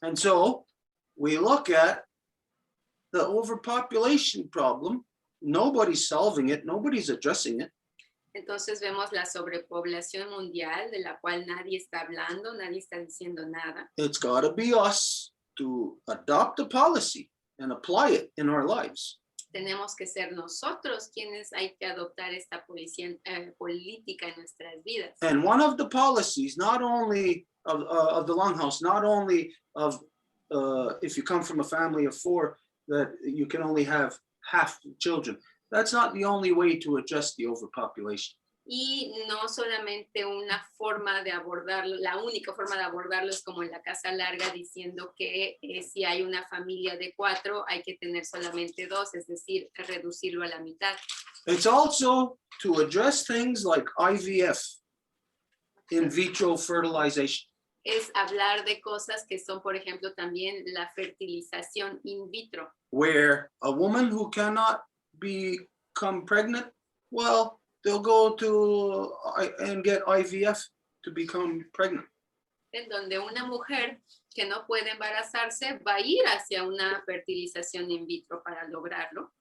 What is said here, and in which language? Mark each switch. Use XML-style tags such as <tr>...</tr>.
<en>And so we look at the overpopulation problem. Nobody's solving it. Nobody's addressing it.</en> <es>Entonces vemos la sobrepoblación mundial de la cual nadie está hablando, nadie está diciendo nada.</es> <en>It's got to be us to adopt a policy and apply it in our lives.</en> <es>Tenemos que ser nosotros quienes hay que adoptar esta política en nuestras vidas.</es> <en>And one of the policies, not only of the Longhouse, not only of if you come from a family of 4, that you can only have half children. That's not the only way to address the overpopulation.</en> <es>Y no solamente una forma de abordarlo, la única forma de abordarlo es como en la casa larga diciendo que si hay una familia de 4 hay que tener solamente 2, es decir, reducirlo a la mitad.</es> <en>It's also to address things like IVF, in vitro fertilization.</en> <es>Es hablar de cosas que son, por ejemplo, también la fertilización in vitro.</es> <en>Where a woman who cannot become pregnant, well, they'll go to and get IVF to become pregnant.</en> <es>En donde una mujer que no puede embarazarse va a ir hacia una fertilización in vitro para lograrlo.</es>